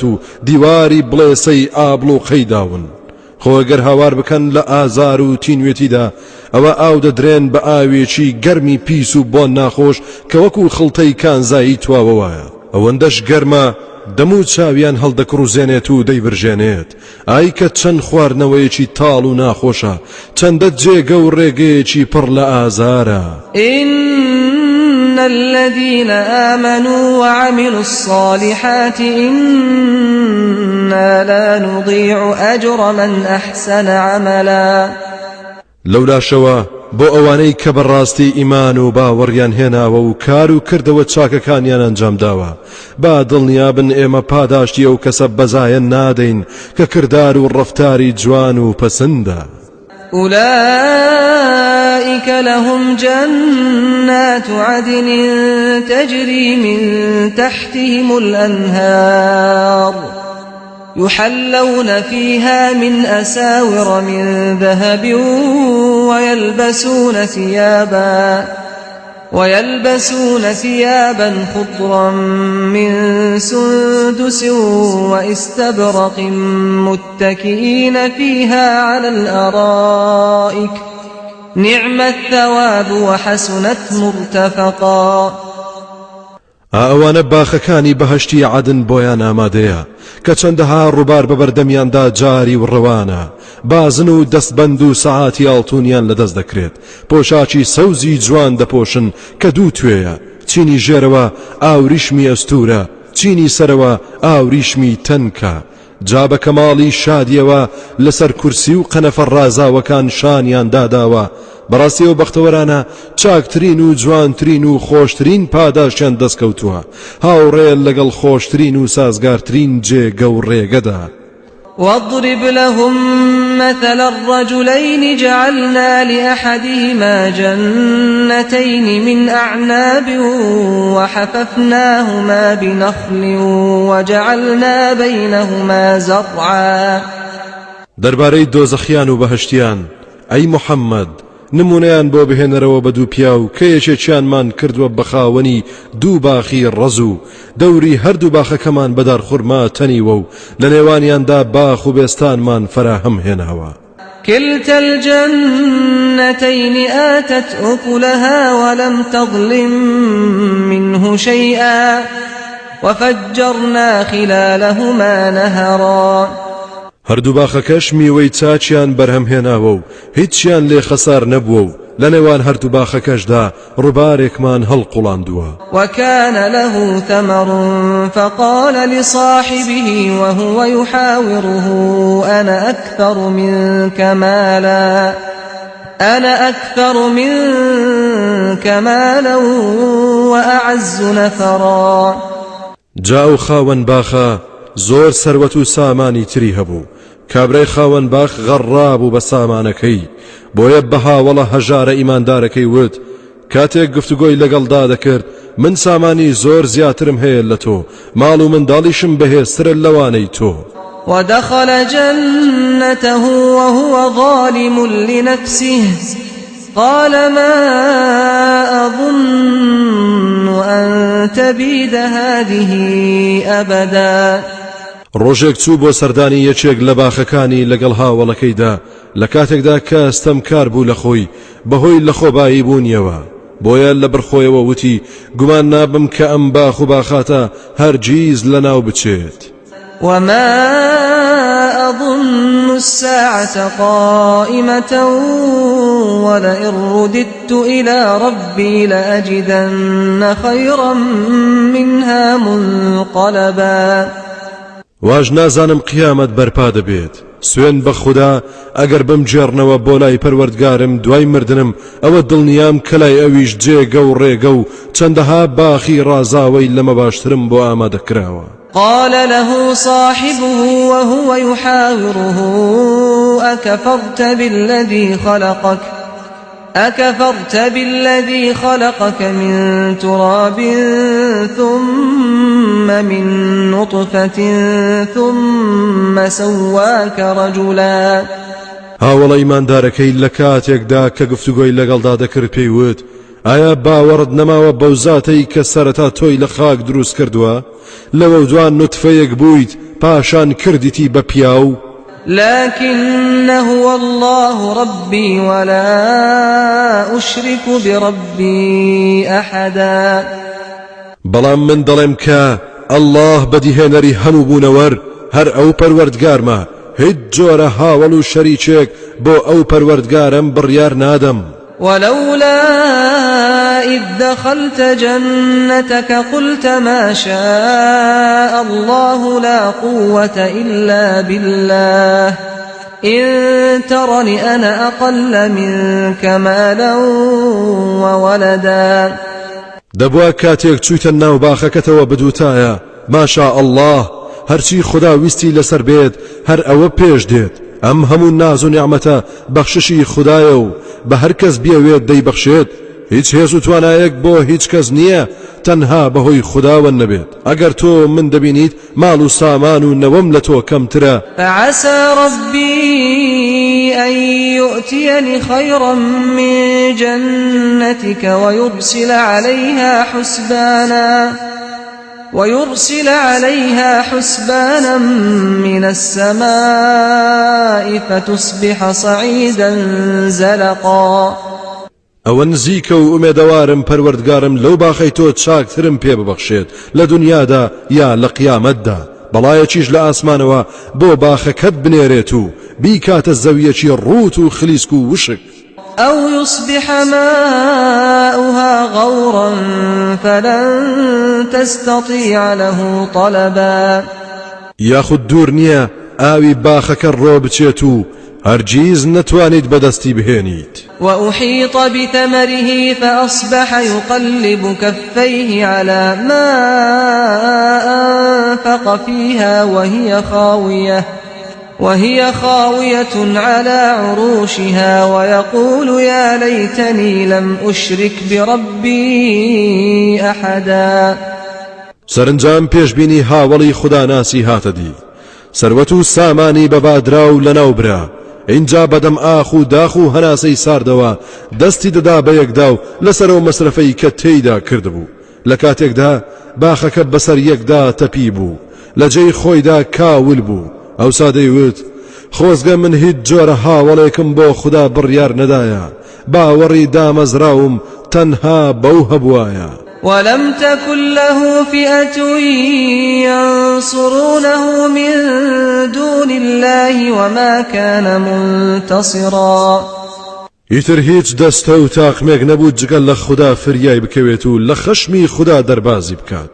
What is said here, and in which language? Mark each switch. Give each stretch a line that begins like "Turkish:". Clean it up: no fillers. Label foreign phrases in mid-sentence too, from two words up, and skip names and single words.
Central Kurdish: و دیواری بڵێسەی ئابڵ و قەیداون خۆگەر هاوار بکەن لە ئازار و تینوێتیدا ئەوە ئاو دەدرێن بە ئاوێکی گەرمی پیس و بۆن ناخۆش کە وەکو خڵتەی کانزایی تواوە وایە ئەوەندەش گەرمە دەموو چاویان هەڵدەکڕوزێنێت و دەیبرژێنێت ئای کە چەند خواردنەوەیەکی تاڵ و ناخۆشە چەندە جێگە و ڕێگەیەکی پڕ لە ئازارە
Arabic: إن الذين آمنوا وعملوا الصالحات إنا لا نضيع أجر من أحسن عملا
Central Kurdish: لولا شوا بۆ ئەوانەی کە بەڕاستی ئیمان و باوەڕیان هێناوە و کار و کردەوە چاکەکانیان ئەنجام داوە با دڵنیابن ئێمە پاداشتی ئەو کەسە بەزایە نادەین کە کردار و ڕەفتاری جوان و پەسەندە
Arabic: أولئك لهم جنات عدن تجري من تحتهم الأنهار يحلون فيها من أساور من ذهب ويلبسون ثيابا خضرا من سندس واستبرق متكئين فيها على الأرائك نعم الثواب وحسنت مرتفقا
Central Kurdish: ئەوانە باخەکانی بەهەشتی عەدن بۆیان ئامادەیە کە چەندەها ڕووبار بە بەردەمیاندا جاری و ڕەوانە بازن و دەستبەند و سەعاتی ئاڵتونیان لەدەست دەکرێت پۆشاکی سەوزی جوان دەپۆشن کە دوو توێیە چینی ژێرەوە ئاوریشمی ئەستورە چینی سەرەوە ئاوریشمی تەنکە جا بە کەماڵی شادیەوە لەسەر کورسی و قەنەفە ڕازاوەکان شانیان داداوە بەڕاستی ئەو بەختەوەرانە چاکترین و جوانترین و خۆشترین پاداشیان دەستکەوتووە هاوڕێ لەگەڵ خۆشترین و سازگارترین جێگە و ڕێگەدا
Arabic: واضرب لهم مثل الرجلين جعلنا لأحدهما جنتين من أعناب وحففناهما بنخل وجعلنا بينهما زرعا
Central Kurdish: دەربارەی دۆزەخیان و بەهەشتیان ئەی محەممەد نمونەیان بۆ بهێنەرەوە بە دوو پیا و کە یەکێکیانمان کردووە بە خاوەنی دوو باخی ڕەز و دەوری هەردوو باخەکەمان بەدار خوڕما تەنیوە و لە نێوانیاندا باخ و بێستانمان فراهەم هێناوە
Arabic: كلتا الجنتين آتت أكلها ولم تظلم منه شيئا وفجرنا خلالهما نهرا
Central Kurdish: هەردوو باخەکەش میوەی چاچیان بەرهەم هێناوە و هیچیان لێ خەسار نەبووە و لە نێوان هەردوو باخەکەشدا ڕووبارێکمان هەڵقوڵاندووە
Arabic: وكان له ثمر فقال لصاحبه وهو يحاوره أنا أكثر منك مالا وأعز نفرا
Central Kurdish: جاو خاوەن باخە زۆر سەروەت و سامانی تری هەبوو کابرای خاوەن باخ غەڕابوو بە سامانەکەی بۆیە بە هاوڵە هەژارە ئیماندارەکەی وت کاتێک گفتوگۆی لەگەڵدا دەکرد من سامانی زۆر زیاترم هەیە لە تۆ ماڵ و منداڵیشم بەهێزترە لەوانەی تۆ
Arabic: ودخل جنته وهو ظالم لنفسه قال ما أظن أن تبيد هذه أبدا
Central Kurdish: ڕۆژێک چوو بۆ سەردانی یەکێک لە باخەکانی لەگەڵ هاوڵەکەیدا لە کاتێکدا کە ئەستەمکار بوو لە خۆی بەهۆی لە خۆبایی بوونیەوە بۆیە لە بەرخۆیەوە وتی گومان نابم کە ئەم باخ و باخاتە هەرگیز لەناو بچێت
Arabic: وما أظن الساعة قائمة ولئن رددت إلى ربي لأجدن خيرا منها منقلبا
Central Kurdish: واژ نازانم قیامەت بەرپا دەبێت سوێن بە خوددا ئەگەر بم جێڕنەوە بۆ لای پەروەردگارم دوای مردنم ئەوە دڵنیام کە لای ئەویش جێگە و ڕێگە و چەندەها باخی ڕازاوەی لەمە باشترم بۆ ئامادەکراوە
Arabic: قال له صاحبه وهو يحاوره أكفرت بالذي خلقك من تراب ثم من نطفة ثم سواك رجلا
Central Kurdish: هاوڵە ئیماندارەکەی لە کاتێکدا کە گفتوگۆی لەگەڵدا دەکرد پێی وت ئایا باوەڕت نەماوە بەو زاتەی کە سەرەتا تۆی لە خاک دروست کردووە لەوە دوان نوتفەیەک بوویت پاشان کردیتی بە پیاو
Arabic: لكن هو الله ربي ولا أشرك بربي أحدا
Central Kurdish: بەڵام من دەڵێم کە الله بەدیهێنەری هەموو بوونەوەر هەر ئەو پەروەردگارمە هیچ جۆرە هاوڵ و شەریکێک بۆ ئەو پەروەردگارم بڕیار نادەم.
Arabic: ولولا إذ دخلت جنتك قلت ما شاء الله لا قوة إلا بالله إن ترني أنا أقل منك مالا وولدا.
Central Kurdish: دەبووە کاتێک چوویتە ناو باخەکەتەوە بدوتایە
Arabic: ماشاء الله
Central Kurdish: هەرچی خدا ویستی لەسەر بێت هەر ئەوە پێش دێت. ئەم هەموو ناز و نیعمەتە بەخششی خدایە و بە هەر کەس بیەوێت دەیبەخشێت. هیچ هێز و توانایەک بۆ هیچ کەس نییە تەنها بەهۆی خداوەند نەبێت. ئەگەر تۆ من دەبینیت ماڵ و سامان و نەوەم لە تۆ کەمترە.
Arabic: فعسى ربي أن يؤتيني خيرا من جنتك ويرسل عليها حسبانا من السماء فتصبح صعيدا زلقا.
Central Kurdish: ئەوە نزیکە و ئومێدەوارم پەروەردگارم لەو باخەی تۆ چاکترم پێ ببەخشێت لە دنیادا یا لە قیامەتدا. بەڵایەکیش لە ئاسمانەوە بۆ باخەکەت بنێرێت و بیکاتە زەویەکی ڕوت و خلیسک و وشک.
Arabic: أو يصبح ماؤها غورا فلن تستطيع له طلبا.
Central Kurdish: یاخود دوور نییە ئاوی باخەکە ڕۆ بچێت و هەرگیز نەتوانیت بەدەستی بهێنیت.
Arabic: وأحيط بثمره فأصبح يقلب كفيه على ما أنفق فيها وهي خاوية على عروشها ويقول يا ليتني لم أشرك بربي أحدا.
Central Kurdish: سەرنجام پێشبینی هاوڵی خوداناسی هاتەدی سەروەت و سامانی بەبادرا و لەناوبرا. اینجا بەدەم ئاخ و داخ و هەناسەی ساردەوە دەستی دەدا بە یەکدا و لەسەرەوە مەسرفەی کە تێیدا کردبوو. لە کاتێکدا باخەکە بەسەر یەکدا تەپی بوو لە جێی خۆیدا کاول بوو. ئەوسا دەیوت خۆزگە من هیچ جۆرە هاوڵێکم بۆ خوددا بڕیار نەدایە باوەڕی دامەزراوم تەنها بەو هەبوایە.
Arabic: ولم تكن له فئة ينصرونه من دون الله وما كان منتصرا.
Central Kurdish: ئیتر هیچ دەستە و تاقمێک نەبوو جگەل لە خوددا فریای بکەوێت و لە خەشمی خوددا دەربازی بکات.